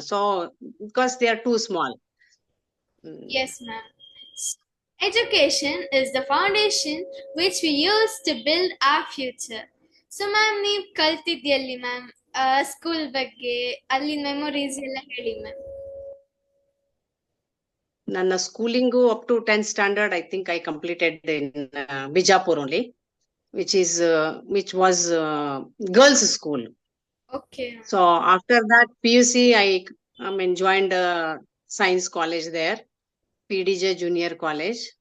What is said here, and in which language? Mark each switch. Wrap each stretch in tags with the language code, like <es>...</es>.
<en>So because they are too small. Yes, ma'am. Education is the foundation which we use to build our future.</en> <kn>So ma'am ನೀವು ಕಲ್ತಿದ್ಯಲ್ಲಿ ma'am school ಬಗ್ಗೆ ಅಲ್ಲಿನ memories ಎಲ್ಲ ಹೇಳಿ ma'am. ನನ್ನ schooling</kn> <en>up to 10th standard, I think I completed in Bijapur only, which was girls' school. Okay. So after that PUC, I mean, joined science college there, PDJ Junior College.</en>